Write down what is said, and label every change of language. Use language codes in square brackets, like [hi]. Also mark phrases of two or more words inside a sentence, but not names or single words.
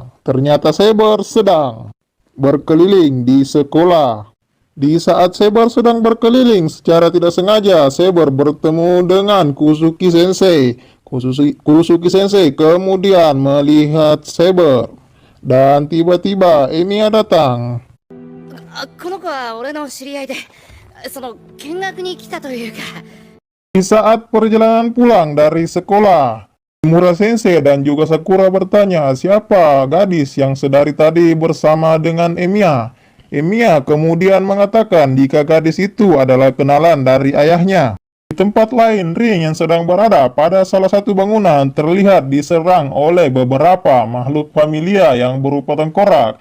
[id] Ternyata Saber sedang berkeliling di sekolah. Di saat Saber sedang berkeliling, secara tidak sengaja Saber bertemu dengan Kusuki Sensei. Kusuki Sensei kemudian melihat Saber dan tiba-tiba Emiya datang. [ja] この子は俺の知り合いで、見学に来たというか。 [id] Di saat perjalanan pulang dari sekolah, Fujimura Sensei dan juga Sakura bertanya siapa gadis yang sedari tadi bersama dengan Emiya. Emiya kemudian mengatakan jika gadis itu adalah kenalan dari ayahnya. Di tempat lain, Rin yang sedang berada pada salah satu bangunan terlihat diserang oleh beberapa makhluk familia yang berupa tengkorak.